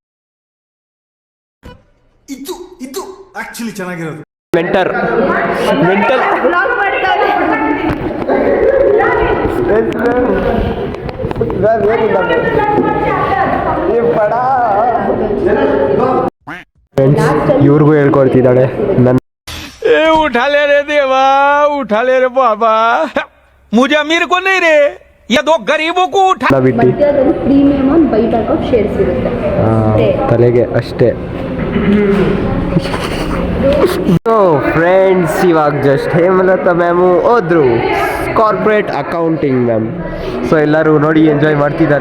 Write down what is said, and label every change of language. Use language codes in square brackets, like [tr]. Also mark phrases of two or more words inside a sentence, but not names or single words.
[kn] ಇದು ಆಕ್ಚುಲಿ ಚೆನ್ನಾಗಿರೋದು. ಮೆಂಟರ್ ಇವ್ರಿಗೂ ಹೇಳ್ಕೊಡ್ತಿದ್ದಾಳೆ. ನನ್ನ [hi] उठा ले रे देवा, उठा ले रे बाबा, मुझे अमीर को नहीं रे, ये दो गरीबों को उठा. [kn] ಬಿಟ್ಟು ಮಧ್ಯದಲ್ಲಿ ಪ್ರೀಮಿಯಂ ಒಂದು [en] buyback of shares [kn] ಇರುತ್ತೆ ತಲೆಗೆ ಅಷ್ಟೇ. [en] so friends, [kn] ಇವಾಗ ಜಸ್ಟ್ ಹೇಮಲತಾ ಮ್ಯಾಮು ಹೋದ್ರು, [en] corporate accounting ma'am. [kn] ಸೊ ಎಲ್ಲರೂ ನೋಡಿ ಎಂಜಾಯ್ ಮಾಡ್ತಿದ್ದಾರೆ.